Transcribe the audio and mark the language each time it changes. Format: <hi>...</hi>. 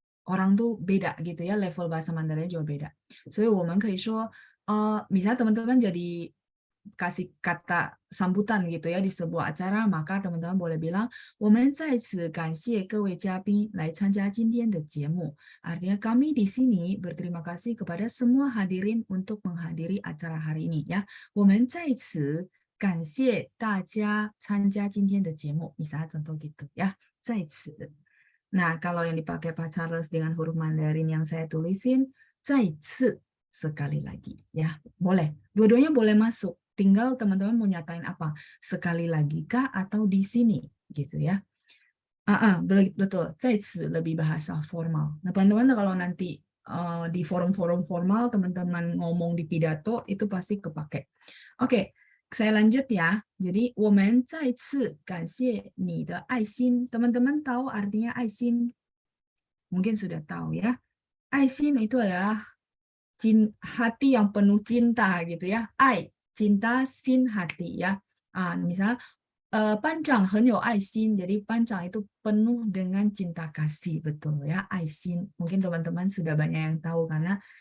<id>Orang tuh beda gitu ya, level bahasa Mandarin juga beda. So, 我们可以说, misalnya teman-teman jadi kasih kata sambutan gitu ya di sebuah acara, maka teman-teman boleh bilang</id> <zh>我们在此感谢各位嘉宾来参加今天的节目.</zh> <id>Artinya kami di sini berterima kasih kepada semua hadirin untuk menghadiri acara hari ini ya.</id> <zh>我们在此感谢大家参加今天的节目.</zh> <id>Misalnya contoh gitu ya. 在此.Nah, kalau yang dipakai Pak Charles dengan huruf Mandarin yang saya tulisin, 再次 sekali lagi ya. Boleh. Dua-duanya boleh masuk. Tinggal teman-teman mau nyatain apa, sekali lagi kah atau di sini gitu ya. Betul, 在此 lebih bahasa formal. Nah, teman-teman kalau nanti di forum-forum formal teman-teman ngomong di pidato itu pasti kepake. Oke, saya lanjut ya.</id> <zh>Jadi 我们再次感谢你的爱心.</zh> <id>Teman-teman tahu artinya 爱心?Mungkin sudah tahu ya. 爱心 itu adalah hati yang penuh cinta gitu ya. 爱 cinta, sin hati ya. Misalnya Pancang</id> <zh>很有爱心,</zh> <id>jadi pancang itu penuh dengan cinta kasih, betul ya, 爱心. Mungkin teman-teman sudah banyak yang tahu karena</id>